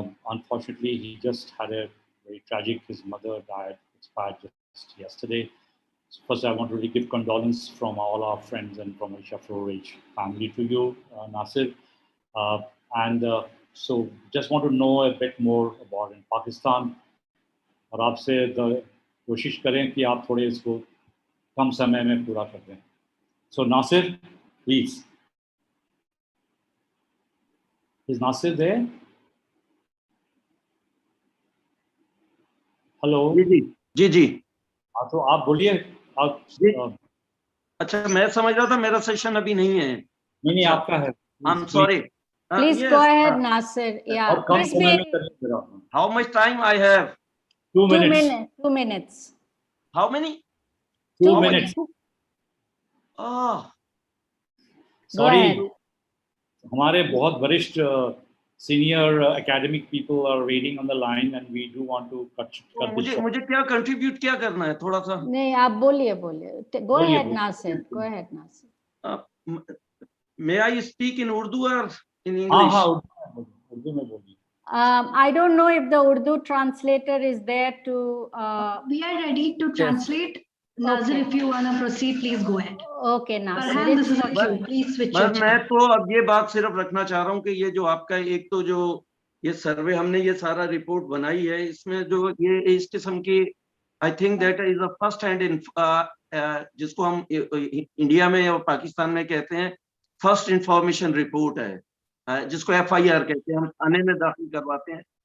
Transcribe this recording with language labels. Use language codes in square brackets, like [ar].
[en] Unfortunately, he just had a very tragic. His mother expired just yesterday. So first, I want to really give condolence from all our friends and from Asia Florage family to you, Nasir. So just want to know a bit more about in Pakistan. [hi] और आपसे कोशिश करें कि आप थोड़े इसको कम समय में पूरा कर दें. [en] So Nasir, please. Is Nasir there? Hello. [hi] जी. हाँ, तो आप बोलिए. अच्छा, मैं समझ रहा था मेरा सेशन अभी नहीं है. नहीं, आपका है. [en] I'm sorry. Please yes, go ahead, Nasir. Yeah. Please How much time I have? 2 minutes. 2 minutes. How many? 2 minutes. Sorry. [hi] हमारे बहुत वरिष्ठ [en] senior academic people are waiting on the line and we do want to cut this short. [hi] मुझे क्या contribute क्या करना है थोड़ा सा? नहीं, आप बोलिए. [en] Go ahead, Nasir. Go ahead, Nasir. May I speak in Urdu or in English? [hi] Urdu में बोलिए. [en] I don't know if the Urdu translator is there to. We are ready to translate. Nasir, if you want to proceed, please go ahead. Okay, Nasir. Farhan, this is a cue. Please switch your [hi] मैं तो अब ये बात सिर्फ रखना चाह रहा हूँ कि ये जो आपका एक तो जो ये सर्वे हमने ये सारा रिपोर्ट बनाई है, इसमें जो ये इस किस्म की [en] I think that is a first hand in [hi] जिसको हम इंडिया में और पाकिस्तान में कहते हैं फर्स्ट इंफॉर्मेशन रिपोर्ट है, जिसको FIR कहते हैं, हम थाने में दाखिल करवाते हैं.